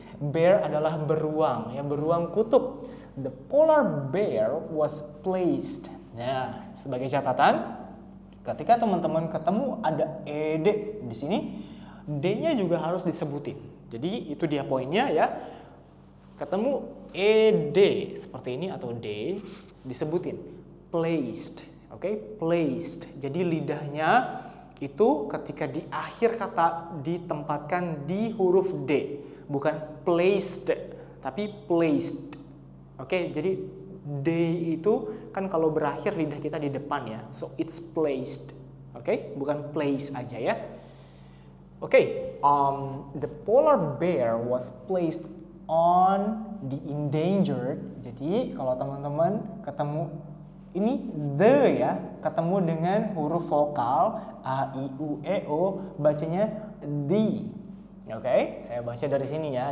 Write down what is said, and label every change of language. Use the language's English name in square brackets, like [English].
[Indonesian] Bear adalah beruang, ya, beruang kutub. [English] The polar bear was placed. [Indonesian] Nah, sebagai catatan, ketika teman-teman ketemu ada ed di sini, d-nya juga harus disebutin. Jadi itu dia poinnya ya. Ketemu ed seperti ini atau d, disebutin. Placed. Oke, placed. Jadi lidahnya itu ketika di akhir kata ditempatkan di huruf D, bukan placed, tapi placed. Oke, jadi D itu kan kalau berakhir lidah kita di depan ya, [English] so it's placed. [Indonesian] Oke, bukan place aja ya. [English] Oke, the polar bear was placed on the endangered. [Indonesian] Jadi kalau teman-teman ketemu ini the ya, ketemu dengan huruf vokal a, i, u, e, o, bacanya the. Oke, saya baca dari sini ya.